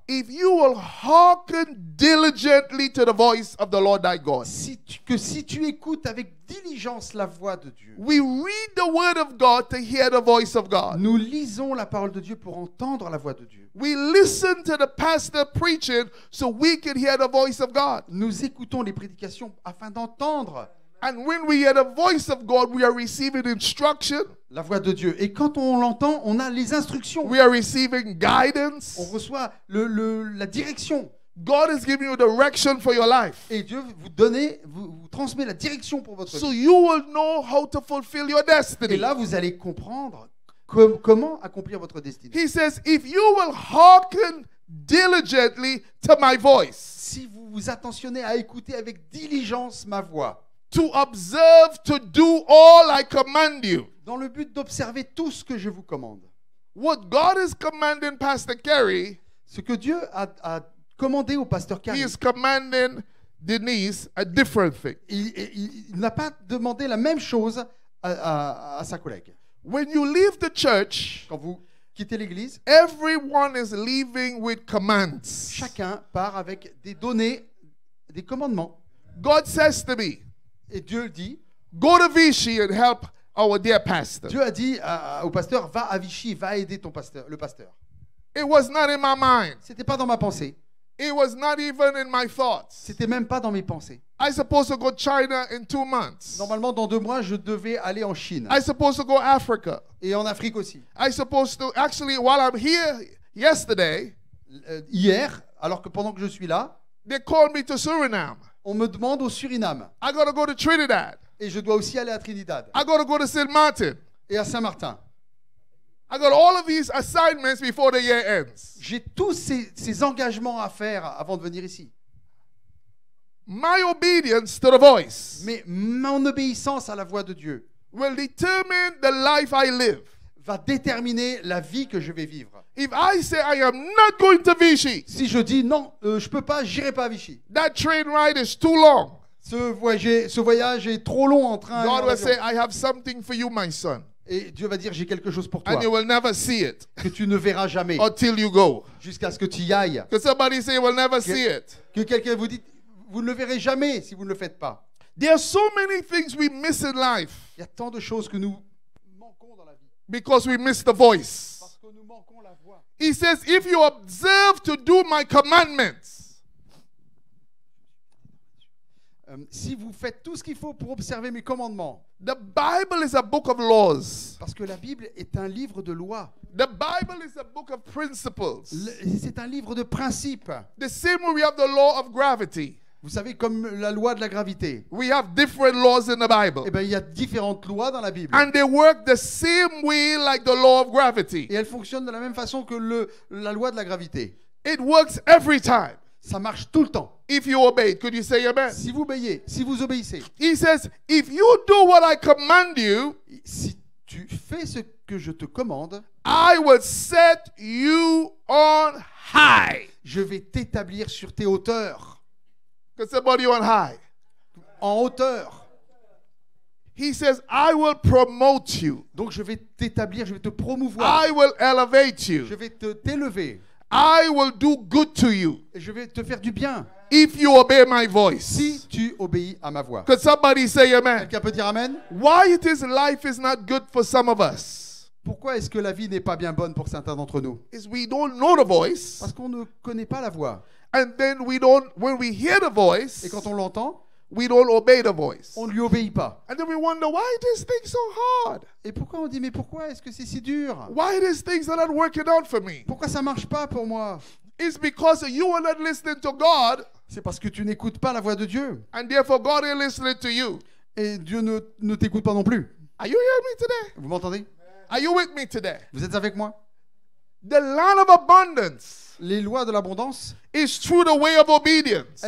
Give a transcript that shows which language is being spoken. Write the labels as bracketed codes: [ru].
[en] if you will hearken diligently to the voice of the Lord thy God. [fr] si tu écoutes avec diligence la voix de Dieu. [en] We read the word of God to hear the voice of God. [fr] Nous lisons la parole de Dieu pour entendre la voix de Dieu. [en] We listen to the pastor preaching so we can hear the voice of God. [fr] Nous écoutons les prédications afin d'entendre [en] And when we hear the voice of God, we are receiving instruction. [fr] La voix de Dieu. Et quand on l'entend, on a les instructions. [en] We are receiving guidance. [fr] On reçoit la direction. [en] God is giving you direction for your life. [fr] Et Dieu vous transmet la direction pour votre [en] So [fr] vie. [en] you will know how to fulfill your [fr] Et [en] destiny. [fr] là, vous allez comprendre comment accomplir votre destinée. [en] He says, if you will hearken diligently to my voice, [fr] Si vous vous attentionnez à écouter avec diligence ma voix, [en] to observe, to do all I command you. [fr] dans le but d'observer tout ce que je vous commande. [en] What God is commanding Pastor Kerry, [fr] Ce que Dieu a commandé au pasteur [en] he [fr] Carrie, [en] is commanding Denise a different thing. [fr] il n'a pas demandé la même chose à sa collègue. [en] When you leave the church, [fr] Quand vous quittez l'église, [en] everyone is leaving with commands. [fr] chacun part avec des données, des commandements. [en] God says to me, [fr] Et Dieu dit, [en] go to Vichy and help our dear pastor. [fr] Dieu a dit au pasteur, va à Vichy, va aider le pasteur. [en] It was not in my mind. [fr] C'était pas dans ma pensée. [en] It was not even in my thoughts. [fr] C'était même pas dans mes pensées. [en] I supposed to go to China in 2 months. [fr] Normalement, dans 2 mois, je devais aller en Chine [en] I supposed to go Africa. [fr] et en Afrique aussi. [en] I supposed to actually while I'm here yesterday, [fr] Hier, alors que pendant que je suis là, [en] they called me to Suriname. [fr] on me demande au Suriname [en] I got to go to Trinidad. [fr] et je dois aussi aller à Trinidad [en] I got to go to St. Martin. [fr] et à Saint-Martin. [en] I got all of these assignments before the year ends. [fr] J'ai tous ces engagements à faire avant de venir ici. [en] My obedience to the voice [fr] Mais mon obéissance à la voix de Dieu [en] will determine the life I live. [fr] va déterminer la vie que je vais vivre. [en] If I say I am not going to Vichy, [fr] Si je dis non, je peux pas, j'irai pas à Vichy. [en] that train ride is too long. [fr] Ce voyage est trop long en train. et en [en] God will [fr] avion. [en] say, I have something for you, my son. [fr] Et Dieu va dire, j'ai quelque chose pour toi [en] And you will never see it [fr] que tu ne verras jamais [en] until you go. [fr] jusqu'à ce que tu y ailles. [en] Because somebody say you will never see it. [fr] Que quelqu'un vous dise, vous ne le verrez jamais si vous ne le faites pas. [en] There are so many things we miss in life [fr] Il y a tant de choses que nous manquons dans la vie [en] because we miss the voice. [fr] parce que nous manquons la voix. [en] He says, if you observe to do my commandments, [fr] Si vous faites tout ce qu'il faut pour observer mes commandements, [en] the Bible is a book of laws. [fr] parce que la Bible est un livre de lois, [en] The Bible is a book of principles. [fr] c'est un livre de principes. [en] The same way we have the law of gravity. [fr] Vous savez, comme la loi de la gravité, [en] We have different laws in the Bible. [fr] eh ben, il y a différentes lois dans la Bible. [en] And they work the same way like the law of gravity. [fr] Et elles fonctionnent de la même façon que la loi de la gravité. [en] It works every time [fr] Ça marche tout le temps. [en] if you obey it. Could you say amen? [fr] Si vous obéissez, [en] He says, if you do what I command you, [fr] si tu fais ce que je te commande, [en] I will set you on high. [fr] je vais t'établir sur tes hauteurs. [en] Because somebody on high. [fr] En hauteur. [en] He says, I will promote you. [fr] Donc je vais t'établir, je vais te promouvoir. [en] I will elevate you. [fr] Je vais t'élever. [en] I will do good to you [fr] Et je vais te faire du bien [en] if you obey my voice. [fr] si tu obéis à ma voix. [en] Could somebody say amen? [fr] Quelqu'un peut dire amen? [en] Why it is life is not good for some of us [fr] Pourquoi est-ce que la vie n'est pas bien bonne pour certains d'entre nous? [en] is we don't know the voice, [fr] Parce qu'on ne connaît pas la voix. [en] and then we don't, when we hear the [fr] Et [en] voice, [fr] quand on l'entend, [en] we don't obey the voice. [fr] on ne lui obéit pas. [en] And then we wonder why this thing's so hard. [fr] Et pourquoi on dit, mais pourquoi est-ce que c'est si dur? [en] Why these things are not working out for me? [fr] Pourquoi ça marche pas pour moi? [en] It's because you are not listening to God, [fr] C'est parce que tu n'écoutes pas la voix de Dieu. [en] and therefore God is listening to you. [fr] Et Dieu ne t'écoute pas non plus. [en] Are you hearing me today? [fr] Vous m'entendez? [en] Are you with me today? [fr] Vous êtes avec moi? [en] The land of abundance [fr] Les lois de l'abondance, [en] is through the way of obedience.